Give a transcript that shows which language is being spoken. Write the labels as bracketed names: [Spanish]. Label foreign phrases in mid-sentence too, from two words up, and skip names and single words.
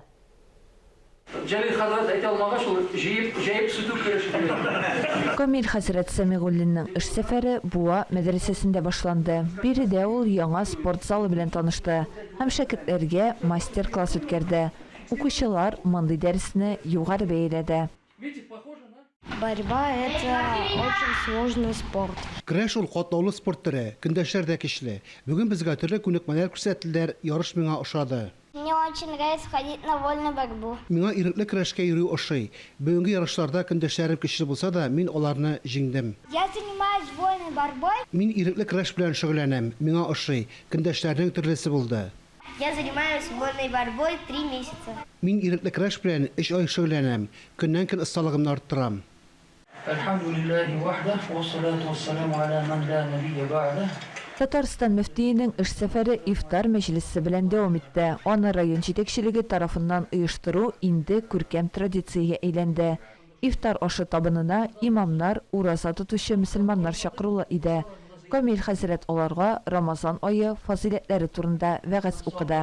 [Tatar] Җәлил хәзрәт әйтә алмагач, ул җыеп сүтү кереш. Камил Хәзрәт Сәмиғуллинның эш сәфәре Буа мәдрәсәсендә башланды. Биредә ул яңа спорт залы белән танышты һәм шәкертләргә мастер-класс үткәрде. Укучылар мондый дәресне югары бәяләде. [Russian] Борьба – это очень сложный спорт. [Tatar] Көрәш ул катлаулы спорт төре, көндәшләр дә көчле. Бүген безгә төрле күнекмәләр күрсәтелделәр, ярыш миңа ошады. [Russian] Мне очень нравится ходить на вольную борьбу. [Tatar] Миңа ирекле көрәшкә йөрү ошый. Бүгенге ярышларда көндәшләрем көчле булса да, мин аларны җиңдем. [Russian] Я занимаюсь вольной борьбой. [Tatar] Мин ирекле көрәш белән шөгыльләнәм. Миңа ошый. Көндәшләрнең төрлесе булды. [Russian] Я занимаюсь вольной борьбой 3 месяца. [Tatar] Мин ирекле көрәш белән 3 ай шөгыльләнәм. Көннән-көн осталыгымны арттырам. [Arabic] الحمد لله وحده، والصلاة والسلام على من لا نبي بعده. [Tatar] Татарстан мөфтиенең эш сәфәре ифтар мәҗлесе белән дәвам итте. Аны район җитәкчелеге тарафыннан оештыру инде күркәм традициягә әйләнде. Ифтар ашы табынына имамнар, ураза тотучы мөселманнар чакырыла иде. Камил хәзрәт аларга Рамазан айы фазиләтләре турында вәгазь укыды.